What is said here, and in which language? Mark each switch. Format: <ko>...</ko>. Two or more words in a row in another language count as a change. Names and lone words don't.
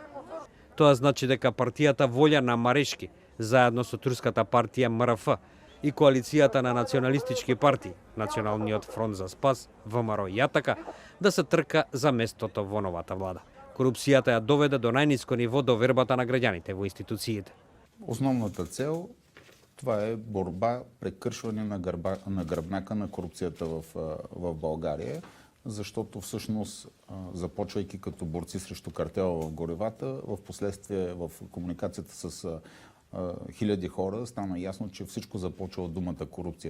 <mk>Тоа значи дека партијата Волја на Марешки, заедно со турската партија МРФ и коалицијата на националистички партии, Националниот фронт за спас, ВМРО и Јатака, да се трка за местото во новата влада. Корупцијата ја доведе до најниско ниво до вербата на граѓаните во институциите.</mk> <bg>Основната цел това е борба, прекършване на гръбнака на корупцията в България, защото всъщност, започвайки като борци срещу картела в горивата, в последствие в комуникацията с хиляди хора стана ясно, че всичко започва от думата корупция.</bg>